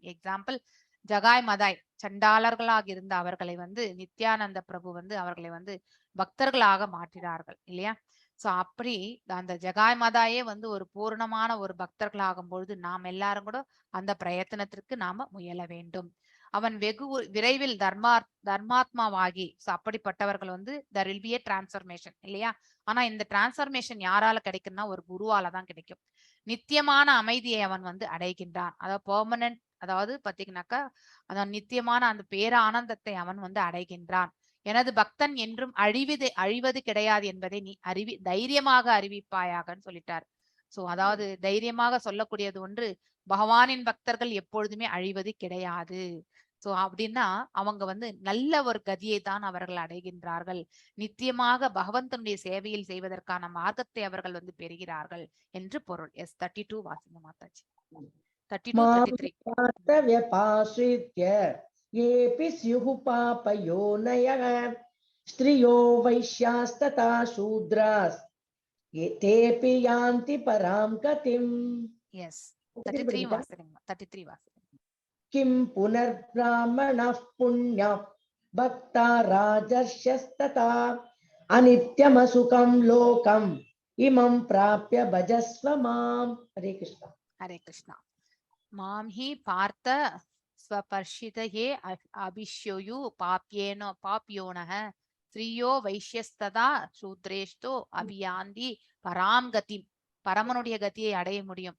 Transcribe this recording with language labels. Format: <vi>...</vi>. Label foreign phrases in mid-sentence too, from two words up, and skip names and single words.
<ta>எக்ஸாம்பிள், ஜகாய் மதாய் சண்டாளர்களாக இருந்த அவர்களை வந்து நித்யானந்த பிரபு வந்து அவர்களை வந்து பக்தர்களாக மாற்றினார்கள் இல்லையா. சோ அப்படி அந்த ஜகாய் மதாயே வந்து ஒரு பூர்ணமான ஒரு பக்தர்கள் ஆகும் பொழுது நாம் எல்லாரும் கூட அந்த பிரயத்தனத்திற்கு நாம முயல வேண்டும். அவன் வெகு விரைவில் தர்மாத்மாவாகி, சோ அப்படிப்பட்டவர்கள் வந்து</ta> <en>there will be a transformation</en> <ta>இல்லையா. ஆனா இந்த டிரான்ஸ்பர்மேஷன் யாரால கிடைக்கும்னா ஒரு குருவால தான் கிடைக்கும். நித்தியமான அமைதியை அவன் வந்து அடைகின்றான், அதாவது பெர்மனன்ட், அதாவது பாத்தீங்கன்னாக்கா அதான் நித்தியமான அந்த பேர ஆனந்தத்தை அவன் வந்து அடைகின்றான். எனது பக்தன் என்றும் அழிவது கிடையாது என்பதை நீ தைரியமாக அறிவிப்பாயாகன்னு சொல்லிட்டார். சோ அதாவது தைரியமாக சொல்லக்கூடியது ஒன்று, பகவானின் பக்தர்கள் எப்பொழுதுமே அழிவது கிடையாது. சோ அப்படின்னா அவங்க வந்து நல்ல ஒரு கதியை தான் அவர்கள் அடைகின்றார்கள், நித்தியமாக பகவந்தனுடைய சேவையில் செய்வதற்கான மார்க்கத்தை அவர்கள் வந்து பெறுகிறார்கள் என்று பொருள். எஸ் 32 வாசிங்க மாதாஜி. 32, 33.</ta> <sa>येऽपि स्युः पापयोनयः स्त्रियो वैश्यास्तथा शूद्रास् तेऽपि यान्ति परां गतिम्.</sa> <ta>எஸ் 33 வாசிங்க 33 வாசிங்க.</ta> <sa>किं पुनर्ब्राह्मणः पुण्यः भक्ता राजर्षयस्तथा अनित्यमसुखं लोकम् इमं प्राप्य भजस्व माम्. हरे कृष्ण. हरे कृष्णा. मां हि पार्थ स्वपर्षितये अपिष्योयु पाप्योनह स्रीयो वैश्यस्तथा शूद्रेष्टो अपियान्ति परां गति.</sa> <ta>பரமனுடைய கதியை அடைய முடியும்.</ta>